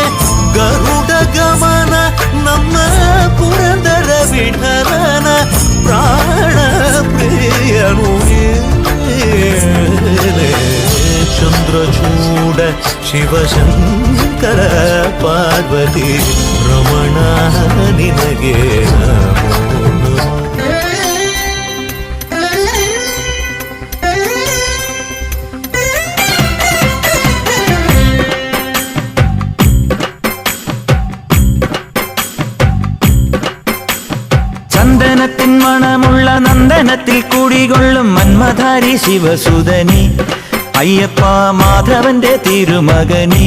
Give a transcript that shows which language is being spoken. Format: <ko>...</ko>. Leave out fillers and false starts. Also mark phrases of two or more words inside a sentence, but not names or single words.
<kn>ಗರುಡ ಗಮನ ನಮ್ಮ ಪುರಂದರ ವಿಠಲನ ಪ್ರಾಣ ಪ್ರಿಯನು ನೀನೆ. ಚಂದ್ರಚೂಡ ಶಿವಶಂಕರ ಪಾರ್ವತಿ ರಮಣ ನಿನಗೆ ನಮೋ ನಮೋ.</kn> <ml>ചന്ദനത്തിൻ മണമുള്ള നന്ദനത്തിൽ കുടികൊള്ളും മന്മധാരി ശിവസുതനി അയ്യപ്പ മാധവന്റെ തിരുമകനീ.</ml>